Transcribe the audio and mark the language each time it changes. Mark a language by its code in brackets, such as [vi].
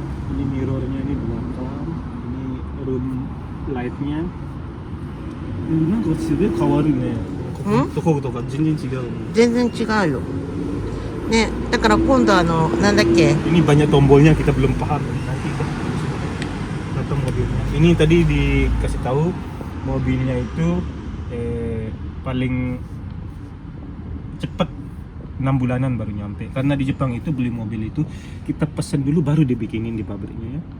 [id] Ini mirrornya ini belakang. Ini room lightnya. Ini [ja] なんかすごい変わるね。どことか全然違う。全然違うよ。ね、だから今度なんだっけ。 [id] Ini banyak tombolnya kita belum paham. Nanti kita datang mobilnya. Ini tadi dikasih tahu mobilnya itu paling cepat 6 bulanan baru nyampe. Karena di Jepang itu beli mobil itu kita pesan dulu baru dibikinin di pabriknya ya.